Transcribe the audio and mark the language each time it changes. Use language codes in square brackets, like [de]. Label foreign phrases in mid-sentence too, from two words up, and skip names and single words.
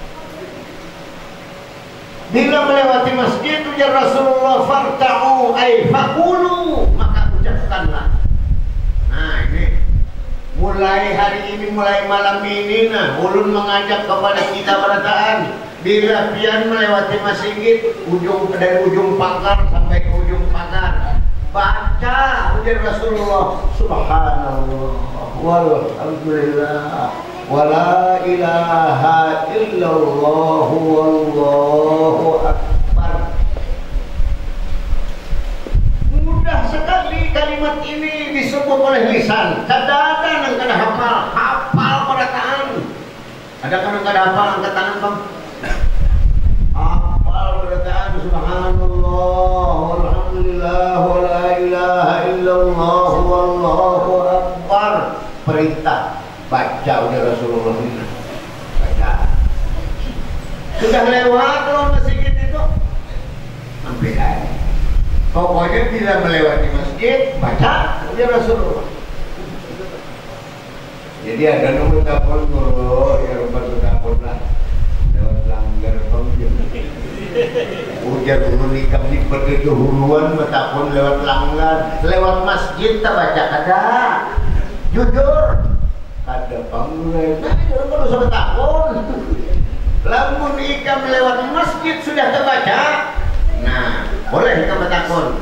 [bjn] Bila melewati masjid, ujar Rasulullah, [ar] فارتعوا أي فقولوا, [bjn] maka ucapkanlah. Nah, ini mulai hari ini, mulai malam ini, nah ulun mengajak kepada kita berataan, bila pian melewati masjid, dari ujung pagar sampai ke ujung pagar, baca ujar Rasulullah, [ar] سبحان الله والحمد لله ولا إله إلا الله والله أكبر. [bjn] Mudah sekali kalimat ini disebut oleh lisan. Kadang-kadang kada hafal berataan. Ada kadang kada hafal angkat tangan, Bang. Hafal berataan [ar] سبحان الله والحمد لله ولا إله إلا الله والله أكبر. [bjn] Perintah baca udah Rasulullah ini. Baca. Sudah lewat loh masjid itu, ambil aja. Pokoknya bila melewati masjid, baca udah Rasulullah. Jadi ada nomor telepon guru, ya rumah telepon lah. Lewat langgar pemimpin. Ujar guru nikam di begitu huluan, telepon lewat langgar, lewat masjid tak baca ada. Jujur. Ada panggilan, nah itu kalau sudah takut, lamun ikam lewat masjid sudah terbaca, nah boleh ikam takut.